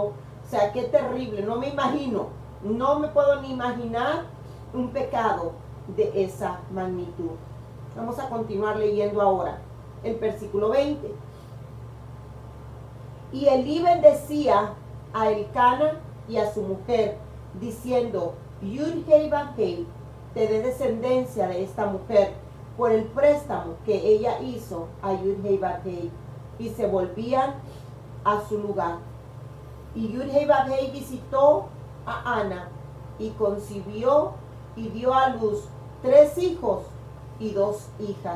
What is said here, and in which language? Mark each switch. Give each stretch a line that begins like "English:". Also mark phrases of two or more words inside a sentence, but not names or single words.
Spanish: O sea, qué terrible, no me imagino, no me puedo ni imaginar un pecado de esa magnitud. Vamos a continuar leyendo ahora el versículo 20. Y Elí bendecía a Elcana y a su mujer, diciendo: Yud-Heh Vav-Heh te dé descendencia de esta mujer por el préstamo que ella hizo a Yud-Heh Vav-Heh. Y se volvían a su lugar. Y Yud-Heh Vav-Heh visitó a Ana y concibió y dio a luz 3 hijos y 2 hijas.